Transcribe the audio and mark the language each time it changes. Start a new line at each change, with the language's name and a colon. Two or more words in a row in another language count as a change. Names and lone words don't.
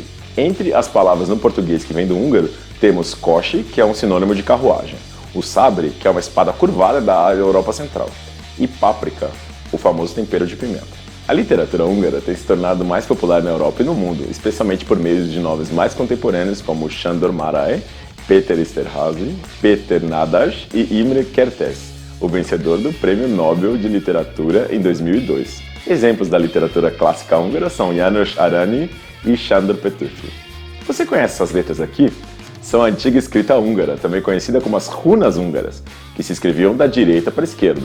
Portuguese: Entre as palavras no português que vem do húngaro, temos kosi, que é um sinônimo de carruagem, o sabre, que é uma espada curvada da Europa Central, e páprica, o famoso tempero de pimenta. A literatura húngara tem se tornado mais popular na Europa e no mundo, especialmente por meio de nomes mais contemporâneos como Sándor Márai, Péter Esterházy, Péter Nádas e Imre Kertész, o vencedor do Prêmio Nobel de Literatura em 2002. Exemplos da literatura clássica húngara são János Arany e Sándor Petőfi. Você conhece essas letras aqui? São a antiga escrita húngara, também conhecida como as runas húngaras, que se escreviam da direita para a esquerda.